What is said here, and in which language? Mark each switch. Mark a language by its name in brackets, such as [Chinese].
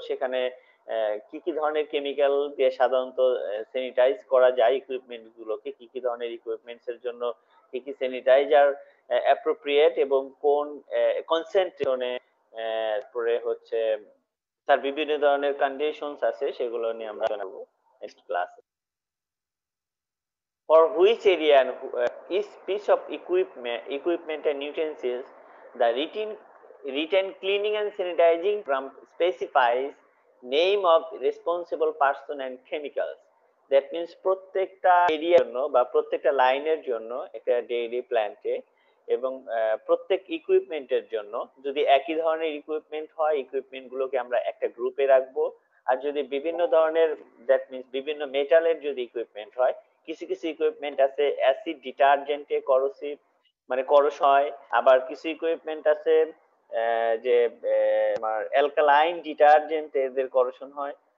[Bangla] সেখানে কি কি ধরনের কেমিক্যাল দিয়ে সাধারণত স্যানিটাইজ করা যায় ইকুইপমেন্ট গুলোকে, কি কি ধরনের ইকুইপমেন্টস এর জন্য কি কি স্যানিটাইজার অ্যাপ্রোপ্রিয়েট, এবং কোন কনসেন্ট্রেশনে পরে হচ্ছে তার বিভিন্ন ধরনের কন্ডিশনস আছে, সেগুলো নিয়ে আমরা জানবো নেক্সট ক্লাসে। [English] For which area and each piece of equipment and utensils, the written cleaning and sanitizing from specifies name of responsible person and chemicals. That means [Bangla] প্রত্যেকটা এরিয়ার জন্য বা প্রত্যেকটা লাইনের জন্য একটা ডেইরি প্ল্যান্টে, এবং প্রত্যেক ইকুইপমেন্টের জন্য যদি একই ধরনের ইকুইপমেন্ট হয়, ইকুইপমেন্ট গুলোকে আমরা একটা গ্রুপে রাখবো। আর যদি বিভিন্ন ধরনের, দ্যাট মিন্স বিভিন্ন মেটালের যদি ইকুইপমেন্ট হয়, কিছু কিছু ইকুইপমেন্ট আছে অ্যাসিড ডিটারজেন্টে করোসিভ মানে করস হয়, আবার কিছু ইকুইপমেন্ট আছে যে আমার অ্যালকালাইন ডিটারজেন্ট এদের করোশন হয়।